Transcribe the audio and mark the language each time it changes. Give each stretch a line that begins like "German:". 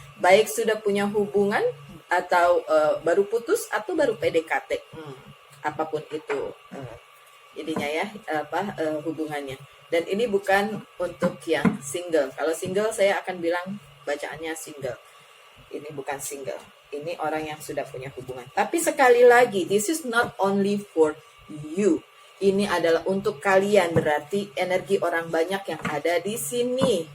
Indonesian: Baik sudah punya hubungan atau baru putus atau baru PDKT, apapun itu ininya ya, hubungannya. Dan ini bukan untuk yang single. Kalau single saya akan bilang bacaannya single. Ini bukan single. Ini orang yang sudah punya hubungan. Tapi sekali lagi,
English: this is not only for you.
Indonesian: Ini adalah untuk kalian, berarti energi orang banyak yang ada di sini.